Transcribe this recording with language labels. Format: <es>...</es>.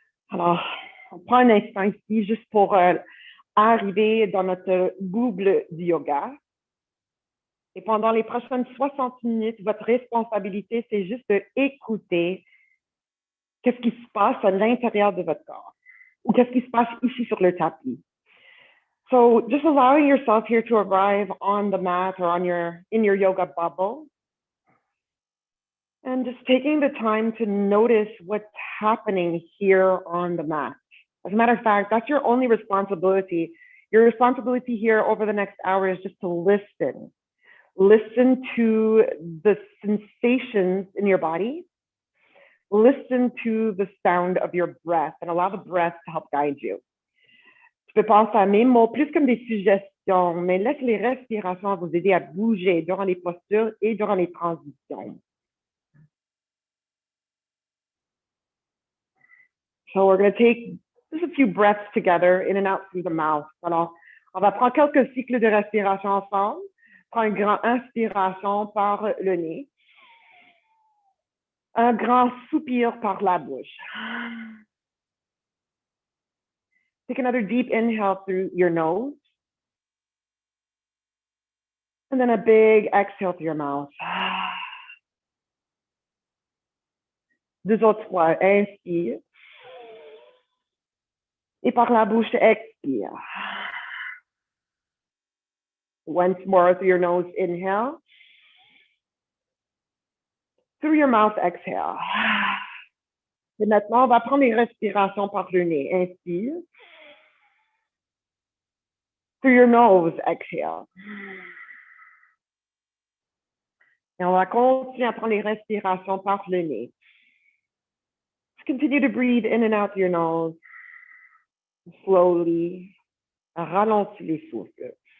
<fr>Alors, on prend un instant ici juste pour arriver dans notre boucle du yoga. Et pendant les prochaines 60 minutes, votre responsabilité, c'est juste d'écouter qu'est-ce qui se passe à l'intérieur de votre corps ou qu'est-ce qui se passe ici sur le tapis.</fr> <en>So just allowing yourself here to arrive on the mat or in your yoga bubble and just taking the time to notice what's happening here on the mat. As a matter of fact, that's your only responsibility. Your responsibility here over the next hour is just to listen. Listen to the sensations in your body. Listen to the sound of your breath and allow the breath to help guide you.</en> <fr>Tu peux penser à mes mots plus comme des suggestions, mais laisse les respirations vous aider à bouger durant les postures et durant les transitions.</fr> <en>So we're going to take just a few breaths together in and out through the mouth.</en> <fr>Alors, on va prendre quelques cycles de respiration ensemble. Prends une grande inspiration par le nez. Un grand soupir par la bouche.</fr> <en>Take another deep inhale through your nose. And then a big exhale through your mouth.</en> <fr>2 autres fois. Inspire. Et par la bouche, expire.</fr> <en>Once more through your nose, inhale. Through your mouth, exhale.</en> <fr>Et maintenant, on va prendre les respirations par le nez. Inspire.</fr> <en>Through your nose, exhale.</en> <fr>Et on va continuer à prendre les respirations par le nez.</fr> <en>Just continue to breathe in and out your nose. Slowly.</en> <fr>Ralentis les souffles.</fr>